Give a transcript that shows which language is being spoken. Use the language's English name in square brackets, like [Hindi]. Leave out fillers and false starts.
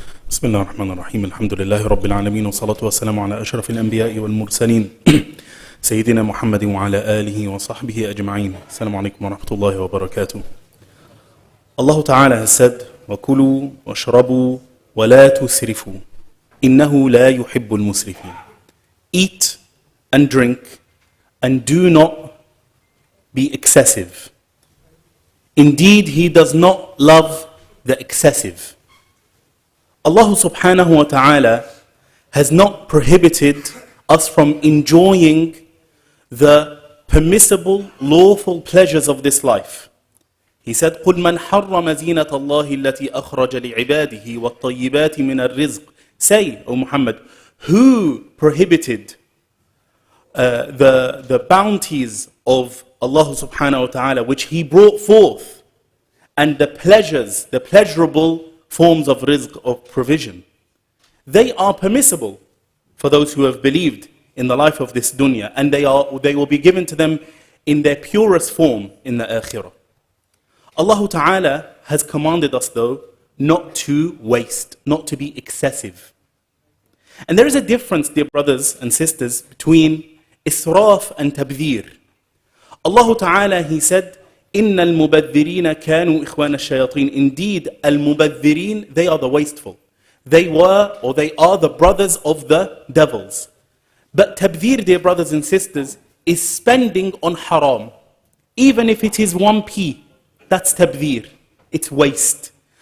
[Arabic] بسم الله الرحمن الرحيم الحمد لله رب العالمين والصلاة والسلام على أشرف الأنبياء والمرسلين سيدنا محمد وعلى آله وصحبه أجمعين. السلام عليكم ورحمة الله وبركاته. [English] Allah Ta'ala has said, [Arabic] وَكُلُوا وَاشْرَبُوا وَلَا تُسْرِفُوا إِنَّهُ لَا يُحِبُّ الْمُسْرِفِينَ. [English] Eat and drink and do not be excessive. Indeed, He does not love the excessive. Allah subhanahu wa ta'ala has not prohibited us from enjoying the permissible, lawful pleasures of this life. He said, [Arabic] قُلْ مَنْ حَرَّمَ زِينَةَ اللَّهِ الَّتِي أَخْرَجَ لِعِبَادِهِ وَالطَّيِّبَاتِ مِنَ الرِّزْقِ. [English] Say, O Muhammad, who prohibited the bounties of Allah subhanahu wa ta'ala which He brought forth, and the pleasures, the pleasurable forms of rizq, of provision. They are permissible for those who have believed in the life of this dunya, and they will be given to them in their purest form in the akhirah. Allah Ta'ala has commanded us though not to waste, not to be excessive. And there is a difference, dear brothers and sisters, between israf and tabdhir. Allah Ta'ala, He said, [Arabic] إِنَّ الْمُبَذِّرِينَ كَانُوا إِخْوَانَ الشَّيَاطِينَ. [English] Indeed, al-mubadhirin, they are the wasteful. They were, or they are the brothers of the devils. But tabdhir, dear brothers and sisters, is spending on haram. Even if it is 1p, that's tabdhir. It's waste.